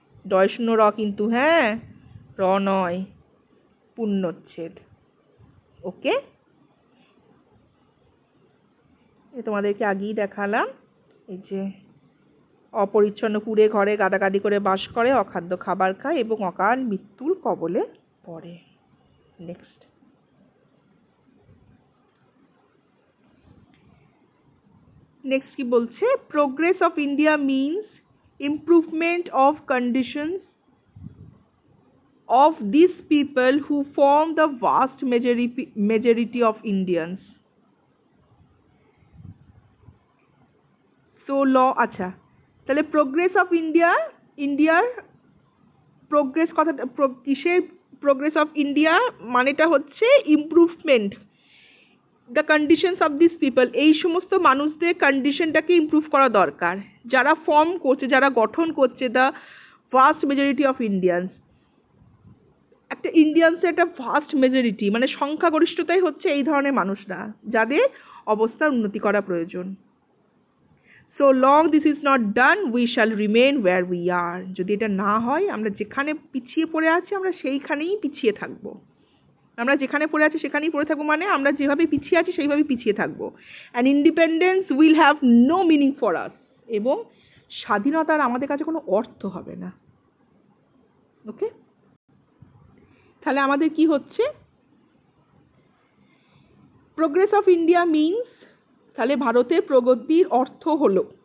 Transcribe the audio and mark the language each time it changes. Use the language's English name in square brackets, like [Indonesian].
[Bangla] ডয় শূন্য র কিন্তু, হ্যাঁ র নয়, পূর্ণচ্ছেদ। ওকে, তোমাদেরকে আগেই দেখালাম, এই যে অপরিচ্ছন্ন কুঁড়ে ঘরে গাদাগাদি করে বাস করে, অখাদ্য খাবার খায় এবং অকাল মৃত্যুর কবলে পড়ে। নেক্সট, কি বলছে, [English] Progress of India means improvement of conditions of these people who form the vast majority of Indians. [Bangla] So law, আচ্ছা তাহলে প্রোগ্রেস অফ ইন্ডিয়া ইন্ডিয়ার প্রোগ্রেস কথাটা কিসের প্রোগ্রেস অফ ইন্ডিয়া মানেটা হচ্ছে improvement, [English] the conditions of this people, [Bangla] এই সমস্ত মানুষদের কন্ডিশনটাকে ইমপ্রুভ করা দরকার, যারা ফর্ম করছে, যারা গঠন করছে [English] The vast majority of Indians. [Bangla] একটা ইন্ডিয়ান্সের একটা ভাস্ট মেজরিটি মানে সংখ্যাগরিষ্ঠতাই হচ্ছে এই ধরনের মানুষরা যাদের অবস্থার উন্নতি করা প্রয়োজন। [English] So long this is not done, we shall remain where we are. [Bangla] যদি এটা না হয় আমরা যেখানে পিছিয়ে পড়ে আছি আমরা সেইখানেই পিছিয়ে থাকবো। আমরা যেখানে পড়ে আছি সেখানেই পড়ে থাকবো মানে আমরা যেভাবে পিছিয়ে আছি সেইভাবে পিছিয়ে থাকবো। [English] And independence will have no meaning for us. [Bangla] এবং স্বাধীনতার আমাদের কাছে কোনো অর্থ হবে না। ওকে, তাহলে আমাদের কি হচ্ছে? [English] progress of India means, [Bangla] তাহলে ভারতের প্রগতির অর্থ হলো,